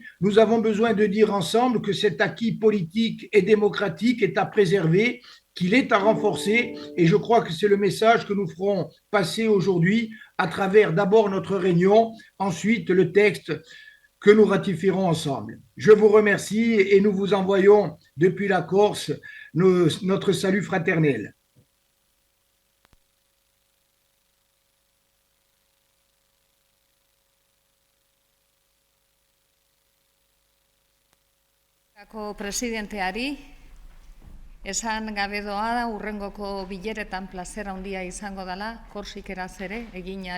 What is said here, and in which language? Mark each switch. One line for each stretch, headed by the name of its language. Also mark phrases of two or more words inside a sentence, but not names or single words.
French: Nous avons besoin de dire ensemble que cet acquis politique et démocratique est à préserver, qu'il est à renforcer, et je crois que c'est le message que nous ferons passer aujourd'hui à travers d'abord notre réunion, ensuite le texte que nous ratifierons ensemble. Je vous remercie et nous vous envoyons depuis la Corse notre salut fraternel.
Basque: Presidenteari, esan gabe doa da urrengoko bileretan plazera handia izango dela, korsikeraz ere, egin ahal